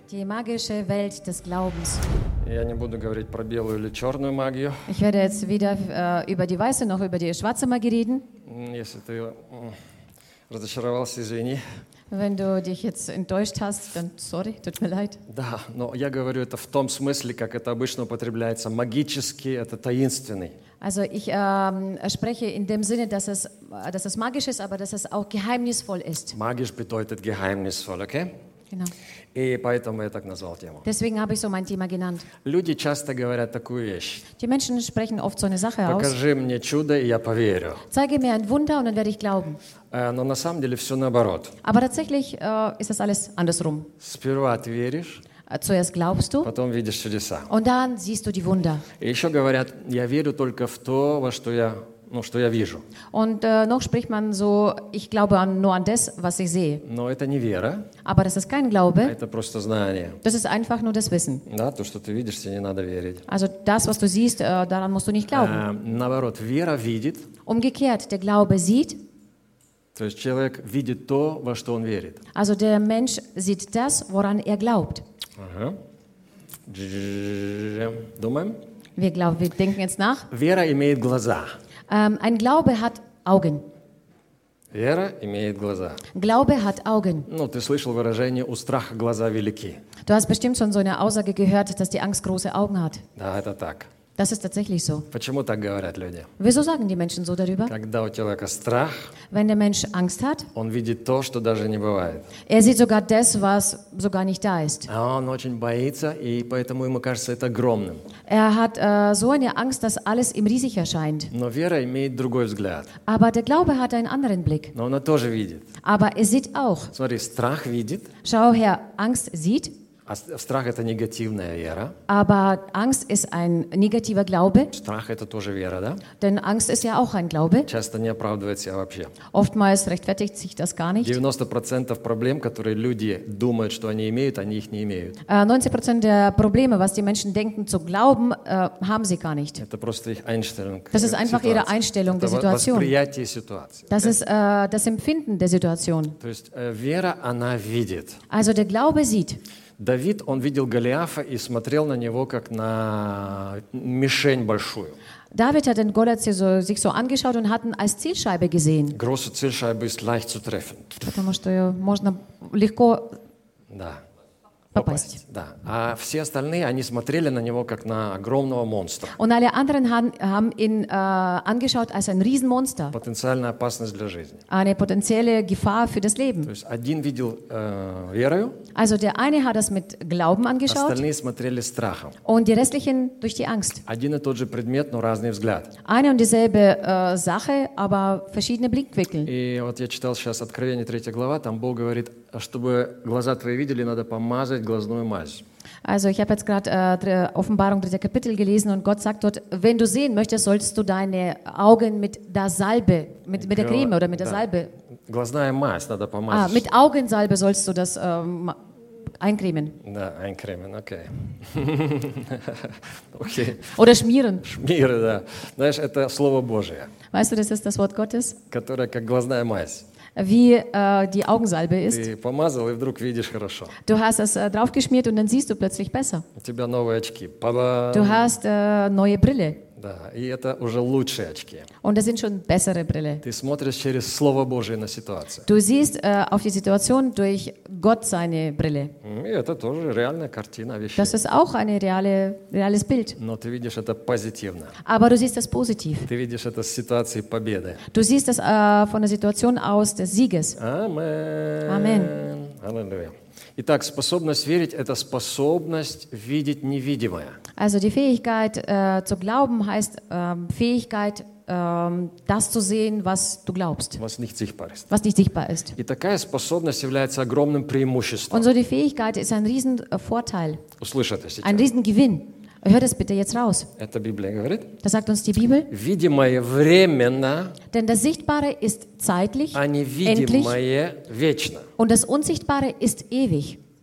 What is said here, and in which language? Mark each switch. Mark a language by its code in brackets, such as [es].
[de] Die magische Welt des Glaubens. [ru] Я не буду говорить про белую или черную магию. [de] Ich werde jetzt weder über die weiße noch über die schwarze Magie reden. [ru] Если ты разочаровался, извини. [de] Wenn du dich jetzt enttäuscht hast, dann sorry, tut mir leid. [ru] Да, но я говорю это в том смысле, как это обычно употребляется. Магический – это таинственный. [de] Also ich spreche in dem Sinne, dass es magisch ist, aber dass es auch geheimnisvoll ist. Магisch bedeutet geheimnisvoll, okay? Genau. [ru] И поэтому я так назвал тему. [de] Deswegen habe ich so mein Thema genannt. [ru] Люди часто говорят такую вещь. [de] Die Menschen sprechen oft so eine Sache [ru] Покажи [de] aus. [ru] Покажи мне чудо, и я поверю. [de] Zeige mir ein Wunder und dann werde ich glauben. [ru] Но на самом деле все наоборот. [de] Aber tatsächlich ist das alles andersrum. [ru] Сперва ты веришь. [de] Zuerst glaubst du, [ru] потом видишь чудеса. [de] Und dann siehst du die Wunder. [ru] И еще говорят, я верю только в то, во что я, ну, что я вижу. [de] Und noch spricht man so, ich glaube nur an das, was ich sehe. [ru] Но это не вера. [de] Aber das ist kein Glaube. [ru] Это просто знание. [de] Das ist einfach nur das Wissen. [ru] Да, то, что ты видишь, тебе не надо верить. [de] Also das, was du siehst, daran musst du nicht glauben. [ru] Наоборот, вера видит. [de] Umgekehrt, der Glaube sieht. [ru] То есть человек видит то, во что он верит. [de] Also der Mensch sieht das, woran er glaubt. [ru] Ага. Думаем? [de] Wir glauben, wir denken jetzt nach. [ru] Вера имеет глаза. [de] Ein Glaube hat Augen. [ru] Вера имеет глаза. [de] Glaube hat Augen. [ru] Ну, ты слышал выражение «у страха глаза велики». [de] Du hast bestimmt schon so eine Aussage gehört, dass die Angst große Augen hat. [ru] Да, это так. [de] Das ist tatsächlich so. [ru] Почему так говорят люди? [de] Wieso sagen die Menschen so darüber? [ru] Когда у человека страх, [de] wenn der Mensch Angst hat, [ru] он видит то, что даже не бывает. [de] Er sieht sogar das, was sogar nicht da ist. [ru] А он очень боится, и поэтому ему кажется это огромным. [de] Er hat so eine Angst, dass alles ihm riesig erscheint. [ru] Но вера имеет другой взгляд. [de] Aber der Glaube hat einen anderen Blick. [ru] Но он тоже видит. [de] Aber er sieht auch. [ru] Смотри, страх видит. [de] Schau her, Angst sieht. [ru] Страх – это негативная вера. [de] Aber Angst ist ein negativer Glaube. [ru] Страх – это тоже вера, да? [de] Denn Angst ist ja auch ein Glaube. [ru] Часто не оправдывает себя вообще. [de] Oftmals rechtfertigt sich das gar nicht. [ru] 90% проблем, которые люди думают, что они имеют, они их не имеют. [de] 90% der Probleme, was die Menschen denken zu glauben, haben sie gar nicht. [ru] Это просто их Einstellung. [de] Das ist einfach ihre Einstellung der Situation. [ru] Это восприятие ситуации. [de] Das ist das Empfinden der Situation. [ru] То есть вера, она видит. [de] Also der Glaube sieht. [ru] Давид, он видел Голиафа и смотрел на него как на мишень большую. [de] David hat den Goliath sich so angeschaut und hat ihn als Zielscheibe gesehen. Große Zielscheibe ist leicht zu treffen. [ru] Потому что ее можно легко да. попасть. Да. А все остальные, они смотрели на него как на огромного монстра. [de] Und alle anderen haben ihn angeschaut als ein Riesenmonster. [ru] Потенциальная опасность для жизни. [de] Eine potenzielle Gefahr für das Leben. [ru] То есть один видел верою. [de] Also der eine hat das mit Glauben angeschaut. [ru] Остальные смотрели страхом. [de] Und die restlichen durch die Angst. [ru] Один и тот же предмет, но разный взгляд. [de] Eine und dieselbe Sache, aber verschiedene Blickwinkel. [ru] И вот я читал сейчас Откровение 3 глава, там Бог говорит, чтобы глаза твои видели, надо помазать глазную мазь. [de] Also ich habe jetzt gerade Offenbarung 3. Kapitel gelesen und Gott sagt dort, wenn du sehen möchtest, solltest du deine Augen mit der Salbe, mit der Creme oder mit der Salbe. [ru] Глазная мазь надо помазать. [de] А, mit Augensalbe sollst du das eincremen. Да, eincremen, okay. okay. Oder schmieren. Schmieren, да. [ru] Знаешь, это Слово Божие. [de] Weißt du, das ist das Wort Gottes? [ru] Которое как глазная мазь. [de] Wie die Augensalbe ist. [ru] Ты помазал, и вдруг видишь хорошо. [de] Du hast es draufgeschmiert und dann siehst du plötzlich besser. [ru] У тебя новые очки. Па-дам. [de] Du hast neue Brille. [ru] Да, и это уже лучшие очки. [de] Und das sind schon bessere Brille. [ru] Ты смотришь через Слово Божие на ситуацию. [de] Du siehst auf die Situation durch Gott seine Brille. [ru] И это тоже реальная картина вещей. [de] Das ist auch eine reales Bild. [ru] Но ты видишь это позитивно. [de] Aber du siehst das positiv. [ru] Ты видишь это с ситуации победы. [de] Du siehst das von der Situation aus des Sieges. [ru] Amen. Аллилуйя. Итак, способность верить – это способность видеть невидимое. [de] Also die Fähigkeit zu glauben heißt Fähigkeit, das zu sehen, was du glaubst. Was nicht sichtbar ist. Was nicht sichtbar ist. [ru] И такая способность является огромным преимуществом. [de] Und so die Fähigkeit ist ein riesen Vorteil. [ru] Услышите сейчас. [de] Ein riesen Gewinn. Hör das bitte jetzt raus. [ru] Это Библия говорит. [de] Das sagt uns die Bibel. [ru] Видимое временно. [de] Denn das Sichtbare ist zeitlich. [ru] А невидимое вечно. [de] Und das Unsichtbare ist ewig.